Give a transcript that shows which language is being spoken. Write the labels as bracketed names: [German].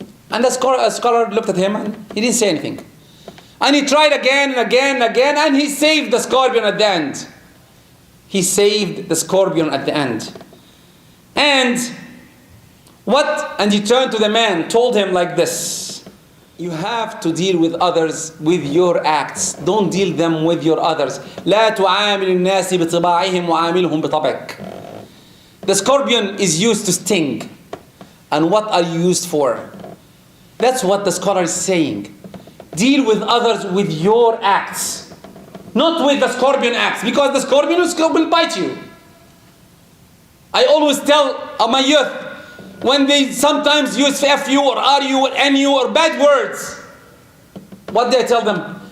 [English] And the scholar looked at him and he didn't say anything. And he tried again and again and again, and he saved the scorpion at the end. He saved the scorpion at the end. And What? And he turned to the man, told him like this: you have to deal with others with your acts. Don't deal them with your others. [Arabic] لا تعامل الناس بطباعهم وعاملهم بطبعك. [English] The scorpion is used to sting. And what are you used for? That's what the scholar is saying. Deal with others with your acts. Not with the scorpion acts. Because the scorpion will bite you. I always tell my youth, when they sometimes use FU or RU or NU or bad words, what do I tell them?